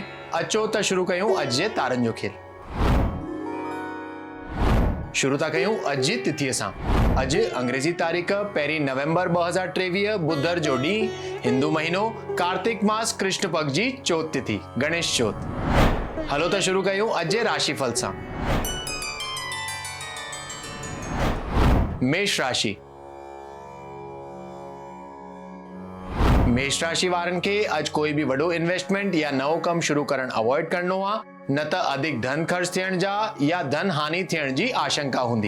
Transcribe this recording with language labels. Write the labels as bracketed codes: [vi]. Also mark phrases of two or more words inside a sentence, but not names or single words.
[sd] अचो त शुरू कयूं अॼु जे तारनि जो खेल। शुरू था कयूं अॼु जी तिथीअ सां। अॼु अंग्रेजी तारीख़ 1 नवंबर 2023 बुधर जो ॾींहुं, हिंदू महीनो कार्तिक मास कृष्ण पक्ष जी चौथ तिथि गणेश चौथ। हलो त शुरू कयूं अॼु जे राशिफल सां। मेष राशि। मेष राशि वारनि खे अॼु कोई बि वॾो इन्वेस्टमेंट या नओं कमु शुरू करणु अवॉइड करणो आहे, न त अधिक धन ख़र्च थियण जा या धन हानि थियण जी आशंका हूंदी।